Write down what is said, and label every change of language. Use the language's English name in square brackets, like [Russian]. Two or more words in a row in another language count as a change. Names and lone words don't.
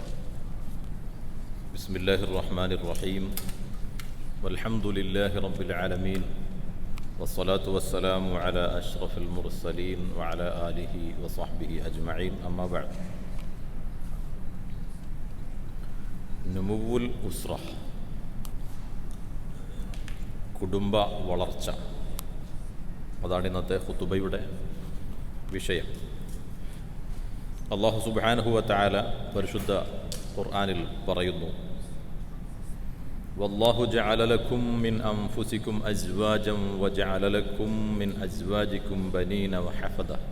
[Arabic] بسم الله الرحمن الرحيم والحمد لله رب العالمين والصلاة والسلام على أشرف المرسلين وعلى آله وصحبه أجمعين. أما بعد. نمو الأسرة [Malayalam] കുടുംബ വളർച്ച അതാണ് ഇന്നത്തെ ഖുതുബയുടെ വിഷയം. [Arabic] الله سبحانه وتعالى [Malayalam] പരിശുദ്ധ ഖുർആനിൽ പറയുന്നു, [Arabic] والله جعل لكم من أنفسكم أزواجا وجعل لكم من أزواجكم بنين وحفدة.